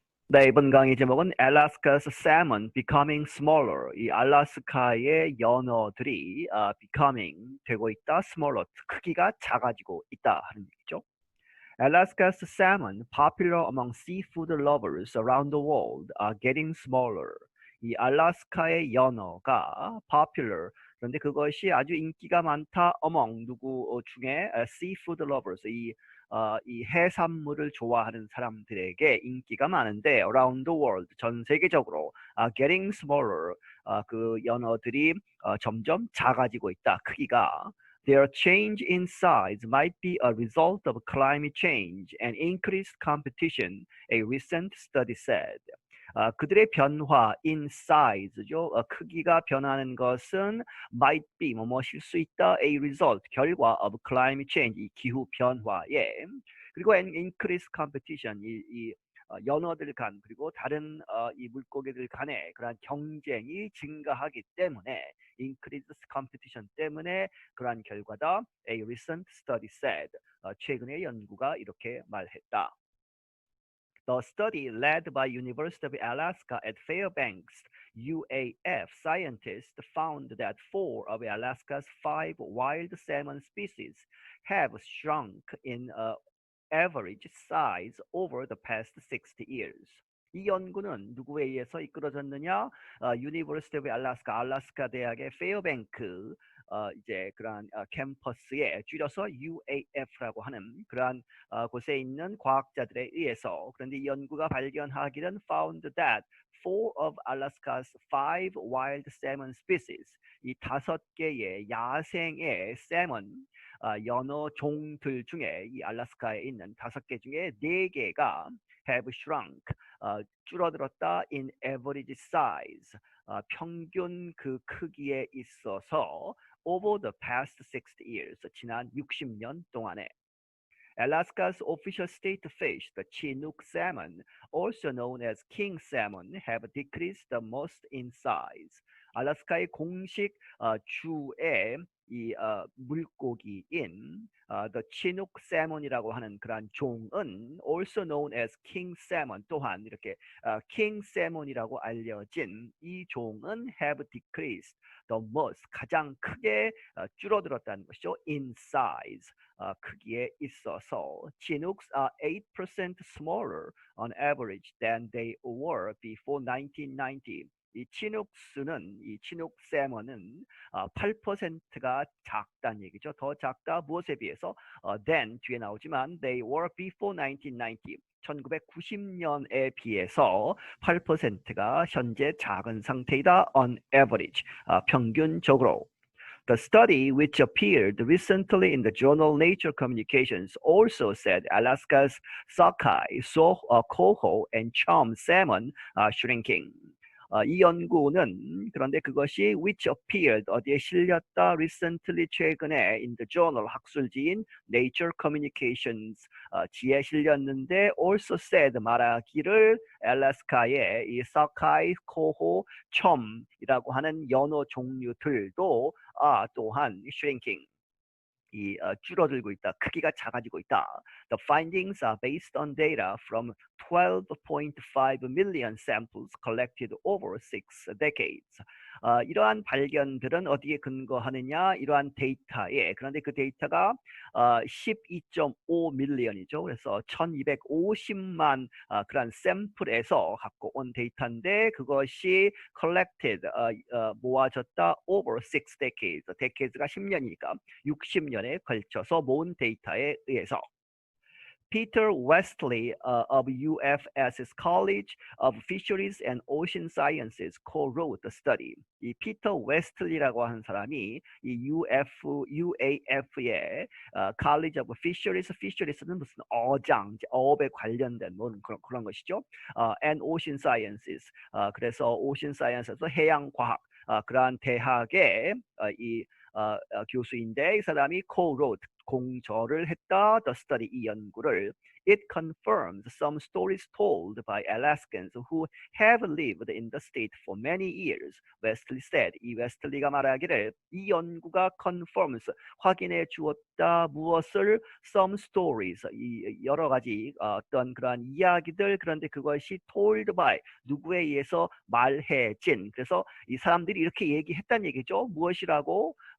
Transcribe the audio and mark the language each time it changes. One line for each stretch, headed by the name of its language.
Korean: 네, 이번 강의 제목은
English: Alaska's Salmon Becoming Smaller.
Korean: 이 알라스카의 연어들이 becoming 되고 있다, smaller 크기가 작아지고 있다 하는 얘기죠.
English: Alaska's salmon, popular among seafood lovers around the world, are getting smaller.
Korean: 이 알라스카의 연어가 popular, 그런데 그것이 아주 인기가 많다 among 누구 중에
English: seafood lovers,
Korean: 이 해산물을 좋아하는 사람들에게 인기가 많은데
English: around the world,
Korean: 전 세계적으로
English: getting smaller,
Korean: 그 연어들이 점점 작아지고 있다, 크기가.
English: Their change in size might be a result of climate change and increased competition, a recent study said.
Korean: 그들의 변화
English: in size
Korean: 죠. 크기가 변하는 것은
English: might be
Korean: 뭐뭐일 수 있다,
English: a result
Korean: 결과
English: of climate change
Korean: 이 기후 변화에, 그리고
English: an increased competition
Korean: 이 연어들 간 그리고 다른 이 물고기들 간의 그러한 경쟁이 증가하기 때문에
English: increased competition
Korean: 때문에 그러한 결과다.
English: A recent study said.
Korean: 최근의 연구가 이렇게 말했다.
English: The study, led by University of Alaska at Fairbanks, UAF scientists found that 4 of Alaska's 5 wild salmon species have shrunk in average size over the past 60 years.
Korean: 이 연구는 누구에 의해서 이끌어졌느냐? University of Alaska, 알래스카 대학의 페어뱅크 이제 그러한 캠퍼스에 줄여서 UAF라고 하는 그러한 곳에 있는 과학자들에 의해서. 그런데 이 연구가 발견하기는
English: found that 4 of Alaska's 5 wild salmon species,
Korean: 이 5개의 야생의 salmon 연어 종들 중에 이 알래스카에 있는 5개 중에 4개가
English: have shrunk
Korean: 줄어들었다
English: in average size
Korean: 평균 그 크기에 있어서
English: over the past 60 years
Korean: 지난 60년 동안에.
English: Alaska's official state fish, the Chinook salmon, also known as king salmon, have decreased the most in size.
Korean: 알래스카의 공식 주의 이 물고기인 the Chinook salmon이라고 하는 그러한 종은
English: also known as king salmon,
Korean: 또한 이렇게 king salmon이라고 알려진 이 종은
English: have decreased the most,
Korean: 가장 크게 줄어들었다는 것이죠.
English: in size,
Korean: 크기에 있어서.
English: Chinooks are 8% smaller on average than they were before 1990.
Korean: 이 치눅스는, 이 치눅 세먼은 8%가 작다는 얘기죠. 더 작다, 무엇에 비해서?
English: Then
Korean: 뒤에 나오지만
English: they were before 1990.
Korean: 1990년에 비해서 8%가 현재 작은 상태이다.
English: On average,
Korean: 평균적으로.
English: The study, which appeared recently in the journal Nature Communications, also said Alaska's sockeye, coho, and chum salmon are shrinking.
Korean: 이 연구는 그런데 그것이
English: which appeared
Korean: 어디에 실렸다 recently 최근에
English: in the journal
Korean: 학술지인 Nature Communications 지에 실렸는데
English: also said
Korean: 말하기를 알래스카의 이 sockeye, coho, chum이라고 하는 연어 종류들도 또한 shrinking 이 줄어들고 있다, 크기가 작아지고 있다.
English: The findings are based on data from 12.5 million samples collected over 6 decades.
Korean: 이러한 발견들은 어디에 근거하느냐? 이러한 데이터에. 그런데 그 데이터가 12.5 밀리언이죠. 그래서 1250만 그런 샘플에서 갖고 온 데이터인데 그것이 collected 모아졌다
English: over 6 decades.
Korean: decades가 10년이니까 60년에 걸쳐서 모은 데이터에 의해서.
English: Peter Westley of UFS's College of Fisheries and Ocean Sciences co-wrote the study.
Korean: 이 피터 웨스틀리라고 하는 사람이 이 UAF의 College of Fisheries, Fisheриes는 무슨 어장, 어업에 관련된 그런 것이죠. And Ocean Sciences, 그래서 Ocean Sciences에서 해양과학, 그러한 대학의 이 교수인데 이 사람이 co-wrote, 공저를 했다.
English: The study
Korean: 이 연구를
English: It confirms some stories told by Alaskans who have lived in the state for many years. 웨스틀리 said.
Korean: 이 웨스틀리가 말하기를 이 연구가 confirms 확인해 주었다. 무엇을?
English: Some stories
Korean: 이 여러 가지 어떤 그러한 이야기들 그런데 그것이
English: told by
Korean: 누구에 의해서 말해진. 그래서 이 사람들이 이렇게 얘기했다는 얘기죠. 무엇이라고?